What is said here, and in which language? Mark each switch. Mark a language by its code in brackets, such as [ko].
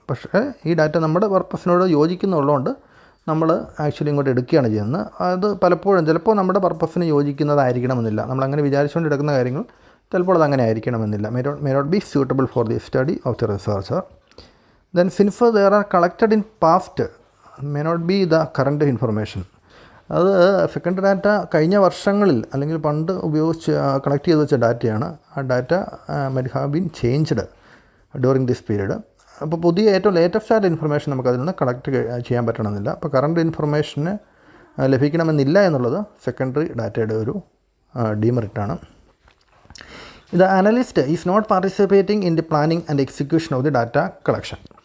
[ml] പക്ഷേ ഈ ഡാറ്റ നമ്മുടെ പർപ്പസിനോട് യോജിക്കുന്നുള്ളതുകൊണ്ട് നമ്മൾ ആക്ച്വലി ഇങ്ങോട്ട് എടുക്കുകയാണ് ചെയ്യുന്നത്. അത് പലപ്പോഴും ചിലപ്പോൾ നമ്മുടെ പർപ്പസിന് യോജിക്കുന്നതായിരിക്കണമെന്നില്ല. നമ്മളങ്ങനെ വിചാരിച്ചുകൊണ്ട് എടുക്കുന്ന കാര്യങ്ങൾ ചിലപ്പോൾ അത് അങ്ങനെ ആയിരിക്കണമെന്നില്ല. [en] may not be suitable for the study of the researcher. Then since they are collected in past, may not be the current information. [ml] അത് സെക്കൻഡറി ഡാറ്റ കഴിഞ്ഞ വർഷങ്ങളിൽ അല്ലെങ്കിൽ പണ്ട് ഉപയോഗിച്ച് കളക്ട് ചെയ്ത് വെച്ച ഡാറ്റയാണ്. [en] ആ data might have been changed during this period. [ml] അപ്പോൾ പുതിയ ഏറ്റവും ലേറ്റസ്റ്റ് ആയിട്ട് ഇൻഫർമേഷൻ നമുക്ക് അതിൽ നിന്ന് കളക്ട് ചെയ്യാൻ പറ്റണമെന്നില്ല. അപ്പോൾ കറണ്ട് ഇൻഫർമേഷന് ലഭിക്കണമെന്നില്ല എന്നുള്ളത് സെക്കൻഡറി ഡാറ്റയുടെ ഒരു ഡീമെറിറ്റാണ്. [en] The analyst is not participating in the planning and execution of the data collection.